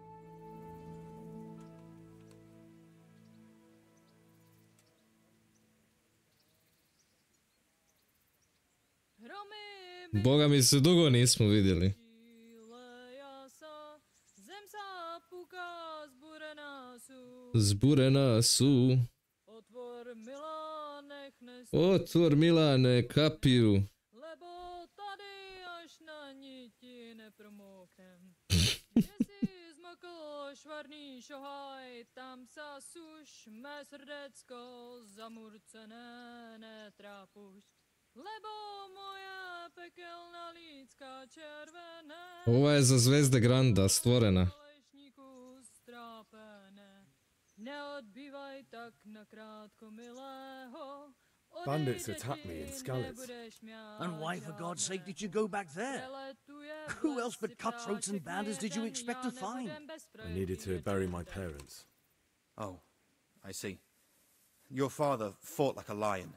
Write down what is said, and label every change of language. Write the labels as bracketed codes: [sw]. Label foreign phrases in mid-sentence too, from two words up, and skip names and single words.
[sr] Boga mi se dugo nismo vidjeli. Zburena su. Otvor Milane kapiju. [sk] Švarný šohaj, tam sa suš, mé srdecko zamurcené netrápuš, lebo moja pekelná lícka červené. [sr] Ova je za Zvezde Granda stvorena. [sk] Neodbývaj tak nakrátko milého. [en] Bandits attacked me in Skalitz. And why, for God's sake, did you go back there? Who else but cutthroats and bandits did you expect to find? I needed to bury my parents. Oh, I see. Your father fought like a lion.